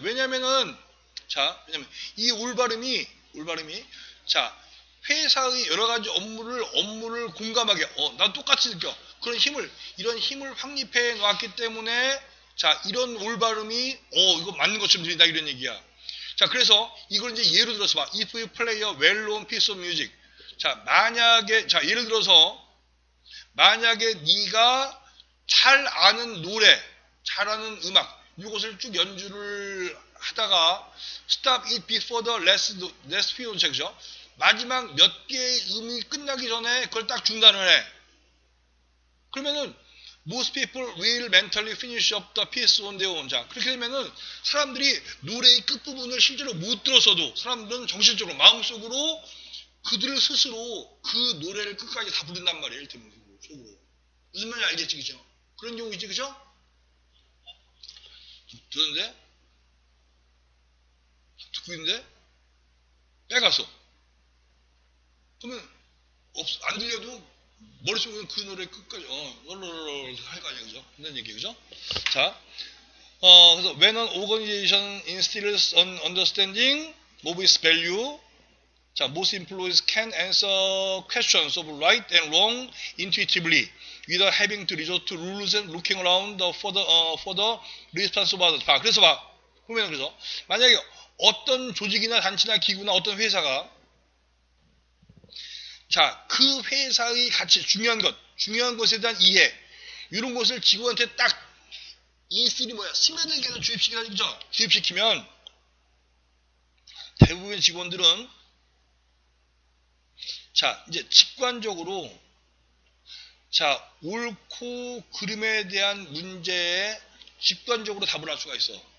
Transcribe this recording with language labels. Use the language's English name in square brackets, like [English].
[Korean] 왜냐면은 이 올발음이 자, 회사의 여러 가지 업무를 공감하게, 난 똑같이 느껴. 이런 힘을 확립해 놨기 때문에, 자, 이런 올발음이, 이거 맞는 것처럼 들린다, 이런 얘기야. 자, 그래서 이걸 이제 예로 들어서 봐. [English] If you play a well-known piece of music. [Korean] 자, 예를 들어서, 만약에 네가 잘 아는 노래, 잘 아는 음악, 이것을 쭉 연주를 하다가, [English] stop it before the last few [Korean] 책이죠. 마지막 몇 개의 음이 끝나기 전에 그걸 딱 중단을 해. 그러면은 [English] most people will mentally finish up the piece on their own. [Korean] 자, 그렇게 되면은 사람들이 노래의 끝부분을 실제로 못 들었어도 사람들은 정신적으로 마음속으로 그들 스스로 그 노래를 끝까지 다 부른단 말이에요. 일테면 속으로. 무슨 말인지 알겠지, 그죠? 그런 경우 있지, 그죠? 듣는데? 듣고 있는데? 빼갔어. 그러면 안 들려도 머릿속에는 그 노래 끝까지 롤롤롤 할 거 아니야, 그죠? 그런 얘기, 그죠? 자, 그래서 [English] when an organization instills an understanding of its value, 자, most employees can answer questions of right and wrong intuitively without having to resort to rules and looking around for the response of others. [Korean] 그래서 보면 그죠? 만약에 어떤 조직이나 단체나 기구나 어떤 회사가 자, 그 회사의 가치, 중요한 것에 대한 이해, 이런 것을 직원한테 딱 인스틸이 스며들게 해서 주입시키면 대부분의 직원들은 자, 이제 직관적으로 자, 옳고 그름에 대한 문제에 직관적으로 답을 할 수가 있어.